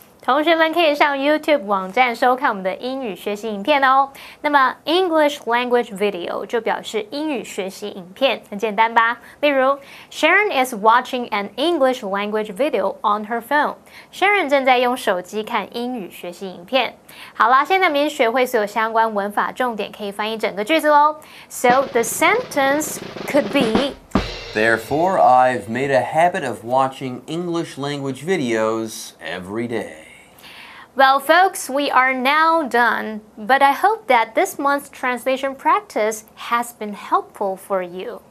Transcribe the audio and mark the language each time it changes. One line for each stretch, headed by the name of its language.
Chinese: 同学们可以上 YouTube 网站收看我们的英语学习影片哦。那么
English: English language video
Chinese: 就表示英语学习影片，很简单吧？例如
English: Sharon is watching an English language video on her phone.
Chinese: Sharon 正在用手机看英语学习影片。好啦，现在我们已经学会所有相关文法重点，可以翻译整个句子喽。
English: So the sentence could be. Therefore, I've made a habit of watching English language videos every day. Well, folks, we are now done, but I hope that this month's translation practice has been helpful for you.